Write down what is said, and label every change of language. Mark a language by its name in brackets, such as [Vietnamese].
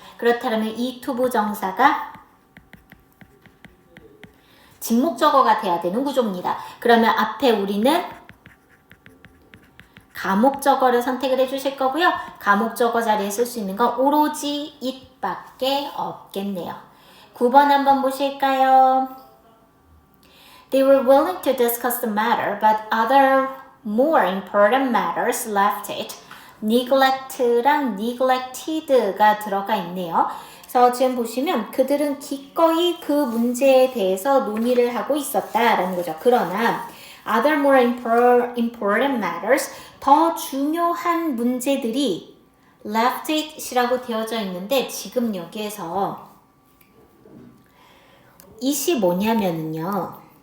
[Korean] 그렇다면 이 투부정사가 직목적어가 돼야 되는 구조입니다. 그러면 앞에 우리는 가목적어를 선택을 해주실 거고요. 가목적어 자리에 쓸 수 있는 건 오로지 it밖에 없겠네요. 9번 한번 보실까요? [English] They were willing to discuss the matter, but other more important matters left it. [Korean] neglect랑 neglected가 들어가 있네요. 그래서 지금 보시면 그들은 기꺼이 그 문제에 대해서 논의를 하고 있었다라는 거죠. 그러나 [English] other more important matters, [Korean] 더 중요한 문제들이 left it이라고 되어져 있는데 지금 여기에서 it이 뭐냐면은요.